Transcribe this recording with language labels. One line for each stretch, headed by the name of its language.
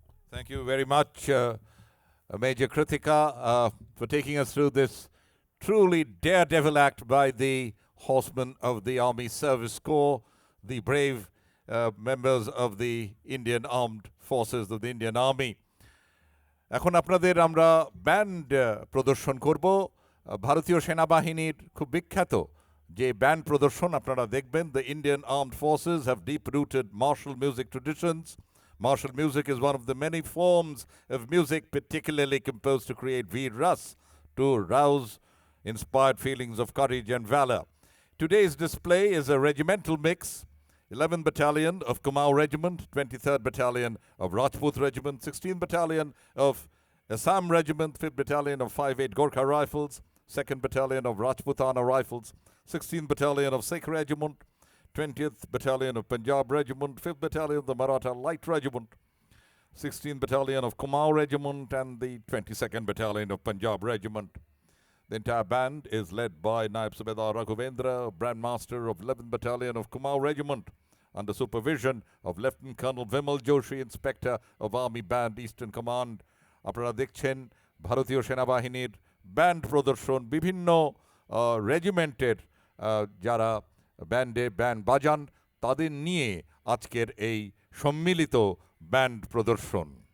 English: Thank you very much, Major Kritika, for taking us through this truly daredevil act by the horsemen of the Army Service Corps, the brave members of the Indian Armed Forces of the Indian Army.
Bangla: এখন আপনাদের আমরা band প্রদর্শন করব ভারতীয় সেনাবাহিনীর খুব বিখ্যাত যে ব্যান্ড প্রদর্শন আপনারা দেখবেন
English: the Indian Armed Forces have deep-rooted martial music traditions. Martial music is one of the many forms of music particularly composed to create veer ras, to rouse inspired feelings of courage and valor. Today's display is a regimental mix. 11th Battalion of Kumaon Regiment, 23rd Battalion of Rajput Regiment, 16th Battalion of Assam Regiment, 5th Battalion of 5/8 Gorkha Rifles, 2nd Battalion of Rajputana Rifles, 16th Battalion of Sikh Regiment, 20th Battalion of Punjab Regiment, 5th Battalion of the Maratha Light Regiment, 16th Battalion of Kumaon Regiment, and the 22nd Battalion of Punjab Regiment. The entire band is led by Naib Subedar Raghavendra, Brand Master of 11th Battalion of Kumaon Regiment, under supervision of Lieutenant Colonel Vimal Joshi, Inspector of Army Band Eastern Command.
Bangla: আপনারা দেখছেন ভারতীয় সেনাবাহিনীর band প্রদর্শন বিভিন্ন রেজিমেন্টের যারা ব্যান্ডে band বাজান তাদের নিয়ে আজকের এই সম্মিলিত ব্যান্ড প্রদর্শন।